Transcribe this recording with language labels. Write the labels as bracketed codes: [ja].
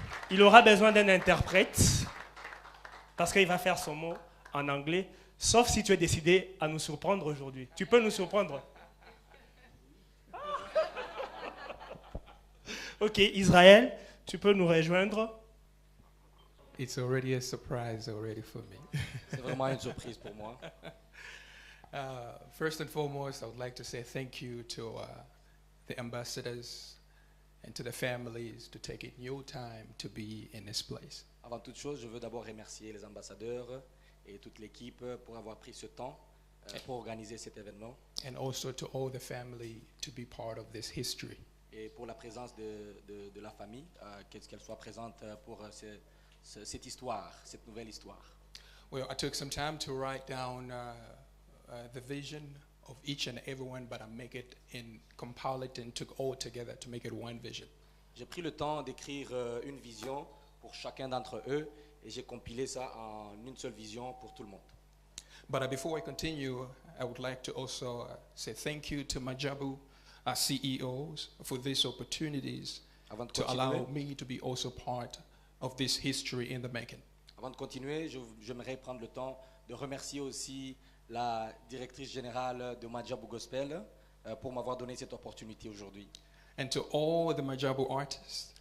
[fr] Il aura besoin d'un interprète parce qu'il va faire son mot en anglais, sauf si tu es décidé à nous surprendre aujourd'hui. Tu peux nous surprendre? Ok, Israël, tu peux nous rejoindre? [en] It's already a surprise already for me. [fr] C'est vraiment une surprise pour moi. [en] First and foremost, I would like to say thank you to the ambassadors and to the families to taking your time to be in this place. [fr] Avant toute chose, je veux d'abord remercier les ambassadeurs et toute l'équipe pour avoir pris ce temps pour organiser cet événement. [en] And also to all the family to be part of this history. [fr] Et pour la présence de la famille, qu'elle soit présente pour cette histoire, cette nouvelle histoire. [en] Well, I took some time to write down the vision of each and everyone, but I make it and compile it and took all together to make it one vision. [fr] J'ai pris le temps d'écrire une vision pour chacun d'entre eux et j'ai compilé ça en une seule vision pour tout le monde. [en] But before I continue, I would like to also say thank you to Madjabou, our CEOs, for these opportunities to allow me to be also part of this history in the making. [fr] Avant de continuer, j'aimerais prendre le temps de remercier aussi la directrice générale de Madjabou Gospel pour m'avoir donné cette opportunité aujourd'hui. [en] And to all the Madjabou artists,